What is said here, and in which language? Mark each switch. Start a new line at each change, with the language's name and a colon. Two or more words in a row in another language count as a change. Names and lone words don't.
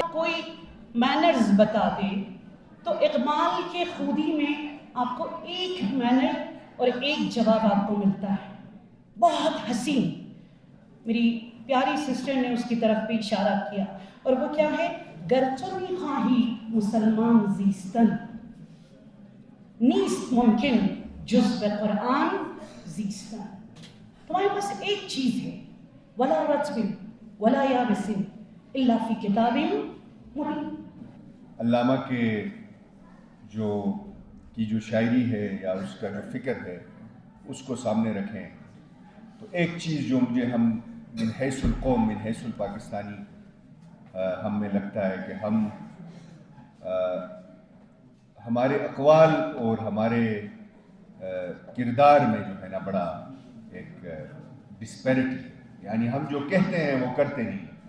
Urdu: کوئی مینرز بتا دے تو اقبال کے خودی میں آپ کو ایک مینر اور ایک جواب آپ کو ملتا ہے، بہت حسین. میری پیاری سسٹر نے اس کی طرف بھی اشارہ کیا، اور وہ کیا ہے؟
Persian: گرچہ می خواہی مسلمان زیستن نیست ممکن جز به قرآن زیستن.
Urdu: تمہارے پاس ایک چیز ہے،
Arabic: ولا رطب ولا یابس الا فی کتاب مبین.
Urdu: علامہ کے جو شاعری ہے یا اس کا جو فکر ہے اس کو سامنے رکھیں تو ایک چیز جو مجھے ہم
Arabic: من حیث القوم من حیث الپاکستانی
Urdu: ہم میں لگتا ہے کہ ہمارے اقوال اور ہمارے کردار میں جو ہے نا بڑا ایک ڈسپیرٹی، یعنی ہم جو کہتے ہیں وہ کرتے نہیں.